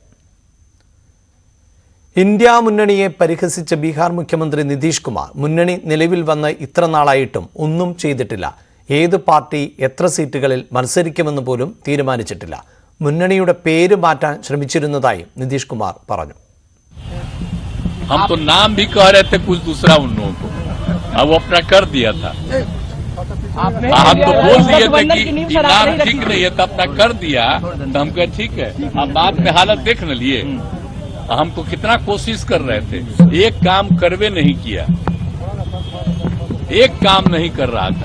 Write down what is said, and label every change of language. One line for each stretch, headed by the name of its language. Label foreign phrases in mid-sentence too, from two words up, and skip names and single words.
Malayalam: ഇന്ത്യ മുന്നണിയെ പരിഹസിച്ച ബീഹാർ മുഖ്യമന്ത്രി നിതീഷ് കുമാർ മുന്നണി നിലവിൽ വന്ന് ഇത്ര നാളായിട്ടും ഒന്നും ചെയ്തിട്ടില്ല. ഏത് പാർട്ടി എത്ര സീറ്റുകളിൽ മത്സരിക്കുമെന്ന് പോലും തീരുമാനിച്ചിട്ടില്ല. മുന്നണിയുടെ പേര് മാറ്റാൻ ശ്രമിച്ചിരുന്നതായും നിതീഷ് കുമാർ പറഞ്ഞു.
Hindi: हम तो नाम भी कह रहे थे कुछ दूसरा उन लोगों को, अब वो अपना कर दिया था। हम तो बोल दिए थे कि नाम ठीक नहीं है, तो अपना कर दिया, तो हम कहे ठीक है। अब बाद में हालत देख न लिए, हम तो कितना कोशिश कर रहे थे, एक काम करवे नहीं किया, एक काम नहीं कर रहा था।